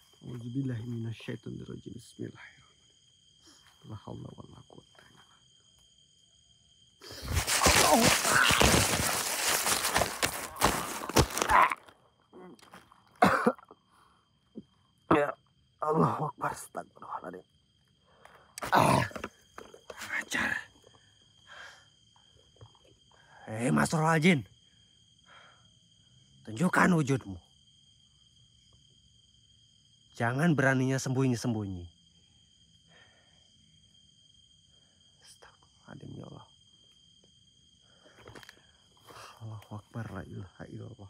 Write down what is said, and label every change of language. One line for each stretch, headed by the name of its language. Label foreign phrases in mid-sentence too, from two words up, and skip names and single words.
Arabic: أعوذ بالله من الشيطان الرجيم. بسم الله الرحمن الرحيم. لا حول ولا قوة إلا بالله. يا الله أكبر. أستغفر الله العظيم.
Indonesian: Ajar. Mas Rohajin, tunjukkan wujudmu. Jangan beraninya sembunyi-sembunyi.
Arabic: أستغفر الله العظيم يا الله. الله أكبر، لا إله إلا الله.